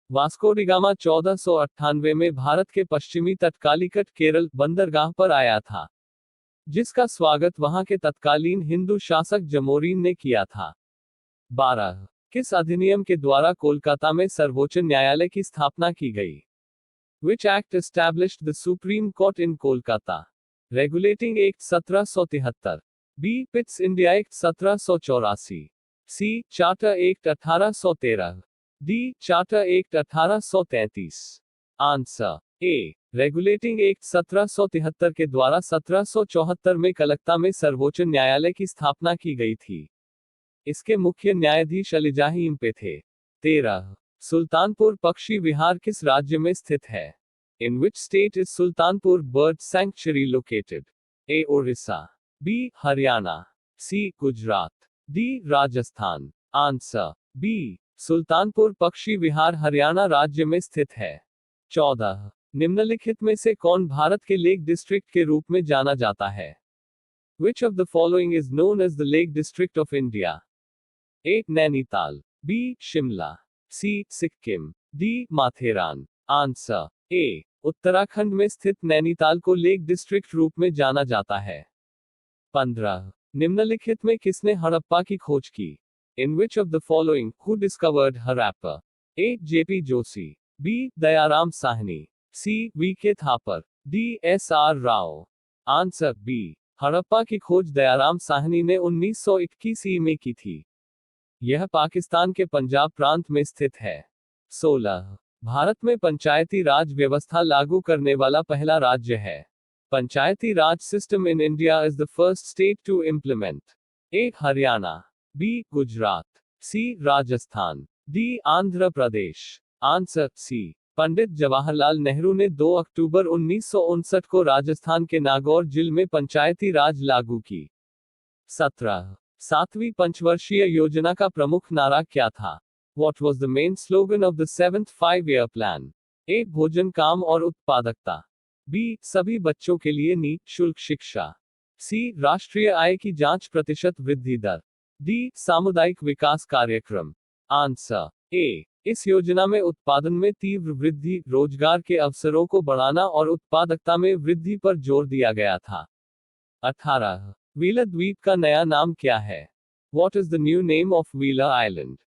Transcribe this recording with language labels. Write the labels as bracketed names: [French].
[Hindi] Vasco D gamma 1498 में भारत के पश्चिमी तट कालीकट केरल बंदरगाह पर आया था, जिसका स्वागत वहां के तत्कालीन हिंदू शासक जमोरीन ने किया था। 12. किस अधिनियम के द्वारा कोलकाता में सर्वोच्च न्यायालय की स्थापना की गई? [English] Which act established the Supreme Court in Kolkata? Regulating Act 1773. B. Pitt's India Act 1784. C. Charter Act 1813. D. Charter Act 1833. Answer A. [Hindi] Regulating act 1773 के द्वारा 1774 में कलकत्ता में सर्वोच्च न्यायालय की स्थापना की गई थी। इसके मुख्य न्यायाधीश अलीजाहिम पे थे। 13. सुल्तानपुर पक्षी विहार किस राज्य में स्थित है? [English] In which state is Sultanpur bird sanctuary located? [Hindi] A. Odisha, B. Haryana, C. Gujarat, D. Rajasthan. [English] Answer B. [Hindi] Sultanpur पक्षी विहार हरियाणा राज्य में स्थित है। 14. निम्नलिखित में से कौन भारत के लेक डिस्ट्रिक्ट के रूप में जाना जाता है? [English] Which of the following is known as the Lake District of India? [Hindi] A. Nainital, B. Shimla, C. Sikkim, D. Matheran. [English] Answer A. [Hindi] Uttarakhand में स्थित नैनीताल को लेक डिस्ट्रिक्ट रूप में जाना जाता है। 15. निम्नलिखित में किसने हड़प्पा की खोज की? [English] In which of the following who discovered Harappa? [Hindi] A. J.P. Joshi, B. Dayaram Sahni, C. V.K. Thapar, D. S.R. Rao. Answer B. Harappa की खोज दयाराम साहनी ने 1921 में की थी। यह पाकिस्तान के पंजाब प्रांत में स्थित है। 16. भारत में पंचायती राज व्यवस्था लागू करने वाला पहला राज्य है। [English] Panchayati Raj system in India is the first state to implement. [Hindi] A. Haryana, B. Gujarat, C. Rajasthan, D. Andhra Pradesh. Answer C. Pandit Jawaharlal Nehru ने 2 अक्टूबर 1959 को राजस्थान के नागौर जिले में पंचायती राज लागू की। 17. सातवीं पंचवर्षीय योजना का प्रमुख नारा क्या था? [English] What was the main slogan of the 7th five-year plan? [Hindi] A. भोजन, काम और उत्पादकता, B. सभी बच्चों के लिए निःशुल्क शिक्षा, C. राष्ट्रीय आय की जांच प्रतिशत वृद्धि दर, D. सामुदायिक विकास कार्यक्रम। Answer A. इस योजना में उत्पादन में तीव्र वृद्धि, रोजगार के अवसरों को बढ़ाना और उत्पादकता में वृद्धि पर जोर दिया गया था। 18. व्हीलर द्वीप का नया नाम क्या है? [English] What is the new name of Wheeler Island?